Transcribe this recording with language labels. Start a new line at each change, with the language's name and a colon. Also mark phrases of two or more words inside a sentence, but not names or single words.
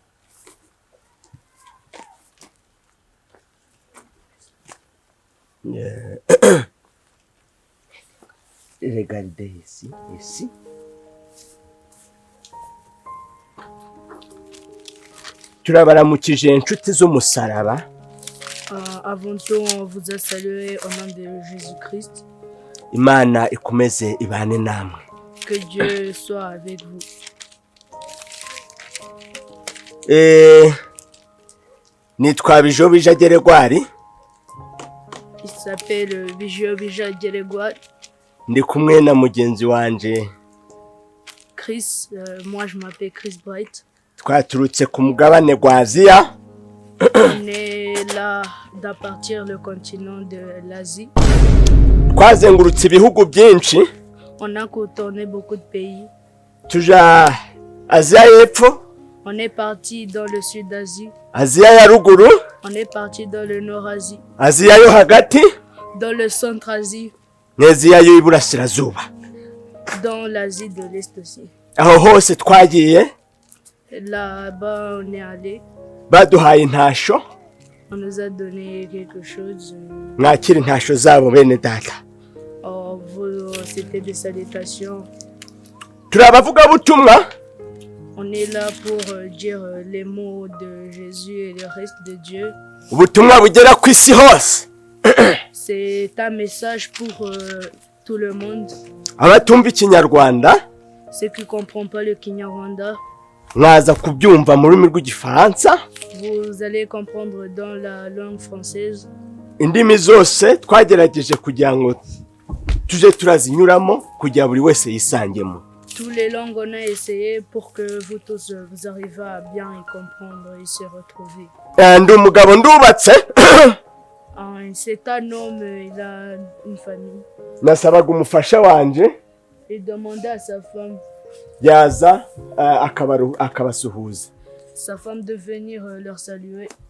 French: Regardez ici, ici.
Kinyarwanda: Turabaramukije inshuti z'umusaraba.
French: Avant-tout, on vous a salué au nom de Jésus-Christ.
Kinyarwanda: Imana ikomeze ibane namwe.
French: Que Dieu soit avec vous.
Kinyarwanda: Nitwa Bijobija Geregwari.
French: Il s'appelle Bijobija Geregwari.
Kinyarwanda: Ndi kumwe na mugenzi wanje Chris,
French: moi je m'appelle Chris Bright.
Kinyarwanda: Twaturutse ku mugabane gwa Aziya.
French: On est là d'à partir le continent de l'Asie.
Kinyarwanda: Twazengurutse ibihugu byinshi.
French: On a contourné beaucoup de pays.
Kinyarwanda: Tuja Aziya y'Epfo.
French: On est parti dans le sud d'Asie.
Kinyarwanda: Aziya ya ruguru.
French: On est parti dans le nord Asie.
Kinyarwanda: Aziya yo hagati.
French: Dans le centre Asie.
Kinyarwanda: N'Aziya yo iburasirazuba.
French: Dans l'Asie de l'Est aussi.
Kinyarwanda: Aho hose twagiye.
French: Là-bas, on est allé.
Kinyarwanda: baduhaye intasho
French: On nous a donné quelque chose.
Kinyarwanda: mwakira intasho zabo bene data.
French: C'était des salutations.
Kinyarwanda: Turi abavugabutumwa
French: On est là pour dire les mots de Jésus et le reste de Dieu.
Kinyarwanda: ubutumwa bugera ku isi hose.
French: C'est un message pour tout le monde.
Kinyarwanda: Abatumva ikinyarwanda
French: Ceux qui ne comprennent pas le Kinyarwanda,
Kinyarwanda: mwaza kubyumva mu rurimi rw'igifaransa.
French: vous allez comprendre dans la langue française.
Kinyarwanda: Indimi zose twagerageje kugira ngo tuje turazinyuramo kugira buri wese yisangemo.
French: Toutes les langues on a essayé pour que vous tous vous arrivez à bien y comprendre et se retrouver.
Kinyarwanda: Ndi umugabo ndubatse.
French: C'est un homme, il a une famille.
Kinyarwanda: Nasabaga umufasha wanje
French: Il demandait à sa femme
Kinyarwanda: yaza akabasuhuza.
French: sa femme de venir leur saluer.